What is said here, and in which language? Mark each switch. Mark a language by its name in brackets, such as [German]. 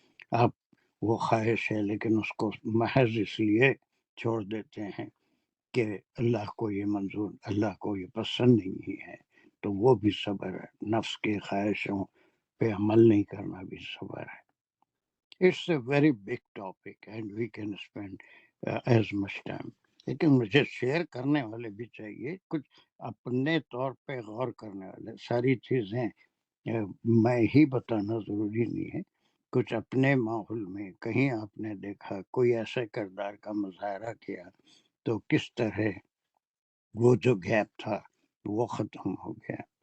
[Urdu] آپ وہ خواہش ہے لیکن اس کو محض اس لیے چھوڑ دیتے ہیں کہ اللہ کو یہ منظور، اللہ کو یہ پسند نہیں ہے، تو وہ بھی صبر ہے. نفس کی خواہشوں پہ عمل نہیں کرنا بھی صبر ہے. [English] It's a very big topic and we can spend as much time. [Urdu] لیکن مجھے شیئر کرنے والے بھی چاہیے، کچھ اپنے طور پہ غور کرنے والے. ساری چیزیں میں ہی بتانا ضروری نہیں ہے. کچھ اپنے ماحول میں کہیں آپ نے دیکھا کوئی ایسے کردار کا مظاہرہ کیا تو کس طرح وہ جو گیپ تھا وہ ختم ہو گیا.